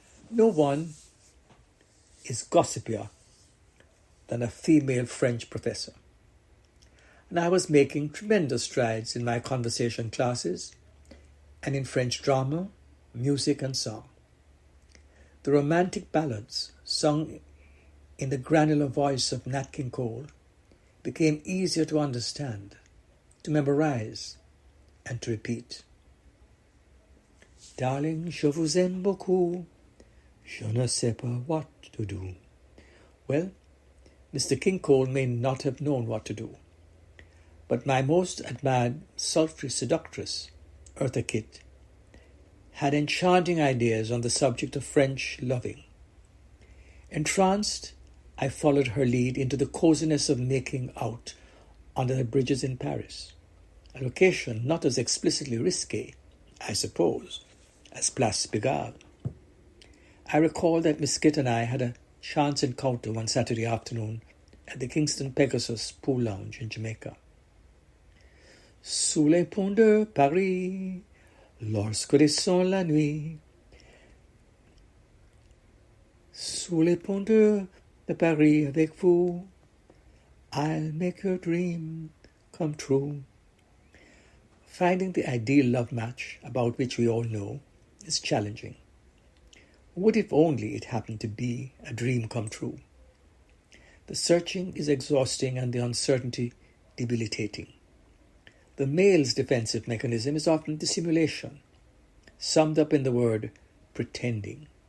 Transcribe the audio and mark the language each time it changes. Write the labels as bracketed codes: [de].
[en] No one is gossipier than a female French professor, and I was making tremendous strides in my conversation classes and in French drama, music and song. The romantic ballads sung in the granular voice of Nat King Cole became easier to understand, to memorize, and to repeat. [fr] Darling, je vous aime beaucoup, je ne sais pas [en] what to do. Well, Mr. King Cole may not have known what to do, but my most admired sultry seductress, Eartha Kitt, had enchanting ideas on the subject of French loving. Entranced, I followed her lead into the coziness of making out under the bridges in Paris, a location not as explicitly risque, I suppose, as Place Pigalle. I recall that Miss Kitt and I had a chance encounter one Saturday afternoon at the Kingston Pegasus Pool Lounge in Jamaica. [fr] Sous les ponts de Paris, lorsque descend la nuit. Sous les ponts de Paris avec vous, [en] I'll make your dream come true. Finding the ideal love match, about which we all know, is challenging. What if only it happened to be a dream come true? The searching is exhausting and the uncertainty debilitating. The male's defensive mechanism is often dissimulation, summed up in the word pretending.